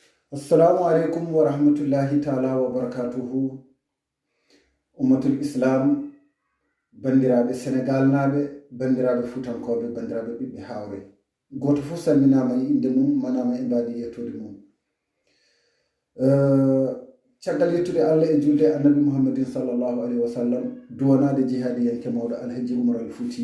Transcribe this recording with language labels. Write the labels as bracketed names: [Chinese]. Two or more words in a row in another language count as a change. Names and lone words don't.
[Arabic] السلام عليكم ورحمة الله تعالى وبركاته. أمة الإسلام, [Fula] bandiraɓe Sénégal naɓe, bandiraɓe Futankoɓe, bandiraɓe ɓiɓɓe hawre. Goto fof salminama e inde mum, manama e mbadi yettude mum. Caggal yettude Allah e julde annabi Muhammadin [Arabic] صلى الله عليه وسلم, [Fula] duwanade jihadi yanke mawɗo Alhaji Umar Al Fouti.